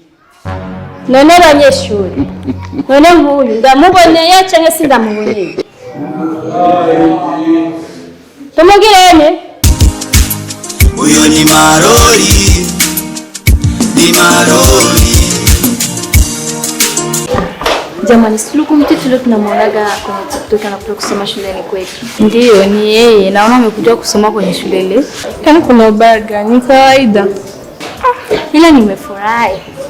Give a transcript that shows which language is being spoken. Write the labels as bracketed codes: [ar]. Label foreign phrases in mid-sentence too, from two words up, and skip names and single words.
[rn] None abanyeshuri. None nk'uyu ndamuboneye cyangwa se ndamuboneye? Tumugirene. Uyo ni Marori. Ni Marori. [sw] Jamani, si ulikuwa mtu tulio tunamwonaga kwenye TikTok anakuja kusoma shuleni kwetu? Ndiyo, ni yeye. Naona amekuja kusoma kwenye shule ile. Kwani kuna ubaya gani? Ni kawaida. Ila nimefurahi.